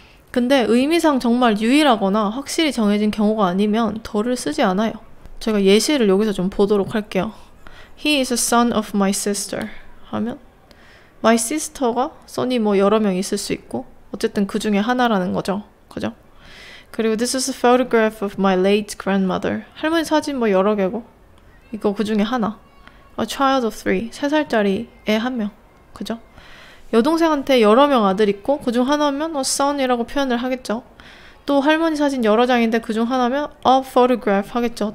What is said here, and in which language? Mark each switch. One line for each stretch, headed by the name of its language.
Korean: 근데 의미상 정말 유일하거나 확실히 정해진 경우가 아니면 더를 쓰지 않아요. 제가 예시를 여기서 좀 보도록 할게요.
English: He is a son of my sister
Korean: 하면 my sister가 son이 뭐 여러 명 있을 수 있고 어쨌든 그 중에 하나라는 거죠. 그죠?
English: 그리고 this is a photograph of my late grandmother.
Korean: 할머니 사진 뭐 여러 개고 이거 그 중에 하나.
English: A child of 3.
Korean: 3살짜리 애 한 명. 그죠? 여동생한테 여러 명 아들 있고 그중 하나면 son이라고 표현을 하겠죠. 또 할머니 사진 여러 장인데 그중 하나면 a photograph 하겠죠.